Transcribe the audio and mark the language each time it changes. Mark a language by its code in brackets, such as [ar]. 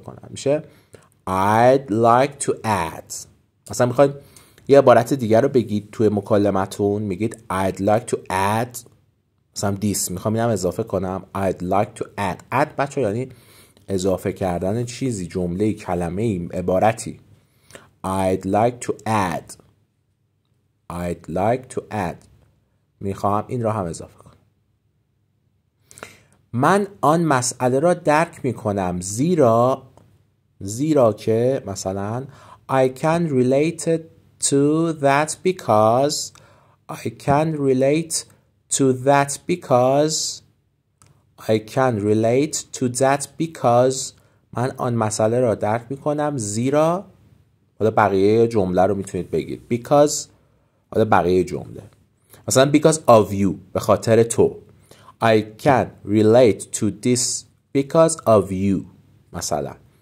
[en] میشه I'd like to add. [fa] مثلا میخواید یه عبارت دیگر رو بگید توی مکالمتون، میگید [en] I'd like to add [fa] مثلا this. میخوام اینم اضافه کنم. [en] I'd like to add [fa] بچه یعنی اضافه کردن چیزی، جمله، کلمه، عبارتی. [en] I'd like to add. [fa] میخوام این را هم اضافه کنم. من آن مسئله را درک میکنم زیرا که مثلا [en] I can relate to that because [fa] من آن مسئله را درک میکنم زیرا. حالا بقیه جمله رو میتونید بگید because. حالا بقیه جمله مثلا [en] because of you [fa] به خاطر تو. [en] I can relate to this because of you مثلا.